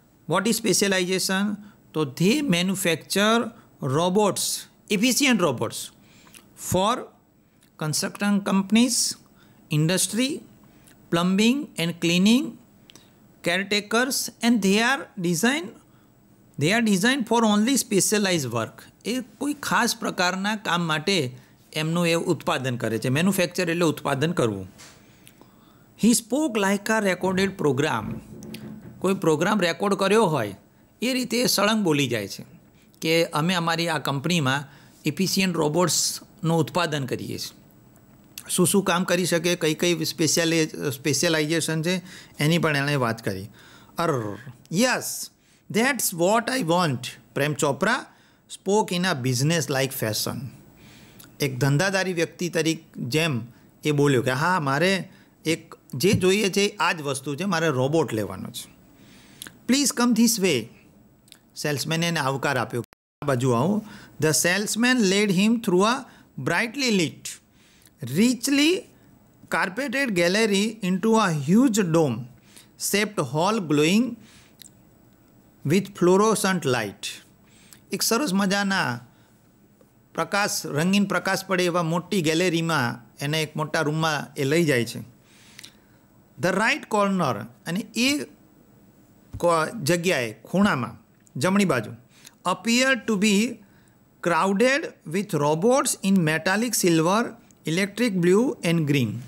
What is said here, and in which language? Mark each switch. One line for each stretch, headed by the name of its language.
English: What is specialization? So they manufacture robots, efficient robots for construction companies, industry, plumbing and cleaning, caretakers, and they are designed for only specialized work.
Gujarati: એ કોઈ ખાસ પ્રકારના કામ માટે એમનું એ ઉત્પાદન કરે છે.
English: manufacture
Gujarati: એટલે ઉત્પાદન કરવું.
English: He spoke like a recorded programme.
Gujarati: કોઈ પ્રોગ્રામ રેકોર્ડ કર્યો હોય એ રીતે સળંગ બોલી જાય છે કે અમે અમારી આ કંપનીમાં ઇફિશિયન્ટ રોબોટ્સનું ઉત્પાદન કરીએ છીએ. શું શું કામ કરી શકે, કઈ કઈ સ્પેશિયલાઇઝેશન છે એની પણ એણે વાત કરી.
English: Yes, that's what I want. Prem Chopra spoke in a businesslike fashion.
Gujarati: એક ધંધાદારી વ્યક્તિ તરીકે જેમ એ બોલ્યો કે હા, મારે એક જે જોઈએ છે આ જ વસ્તુ છે, મારે રોબોટ લેવાનો છે.
English: Please come this way.
Gujarati: સેલ્સમેને એને આવકાર આપ્યો, આ બાજુ આવો.
English: The salesman led him through a brightly lit, richly carpeted gallery into a huge dome shaped hall glowing with fluorescent light.
Gujarati: એક સરસ મજાના પ્રકાશ, રંગીન પ્રકાશ પડે એવા મોટી ગેલેરીમાં એને એક મોટા રૂમમાં એ લઈ જાય છે.
English: the right corner,
Gujarati: અને એ જગ્યાએ ખૂણામાં જમણી બાજુ,
English: appear to be crowded with robots in metallic silver, electric blue and green.